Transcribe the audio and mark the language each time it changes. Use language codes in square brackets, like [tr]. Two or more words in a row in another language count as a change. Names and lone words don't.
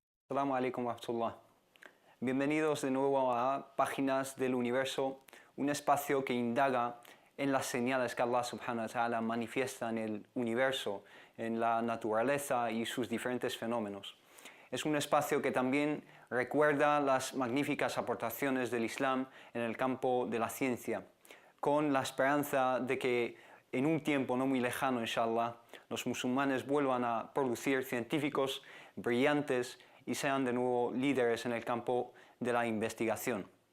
[ar] السلام عليكم ورحمة الله. [es] Bienvenidos de nuevo a Páginas del Universo, un espacio que indaga en las señales que Allah [ar] سبحانه وتعالى [es] manifiesta en el universo, en la naturaleza y sus diferentes fenómenos. Es un espacio que también recuerda las magníficas aportaciones del Islam en el campo de la ciencia, con la esperanza de que en un tiempo no muy lejano, inshallah, los musulmanes vuelvan a producir científicos brillantes y sean de nuevo líderes en el campo de la investigación.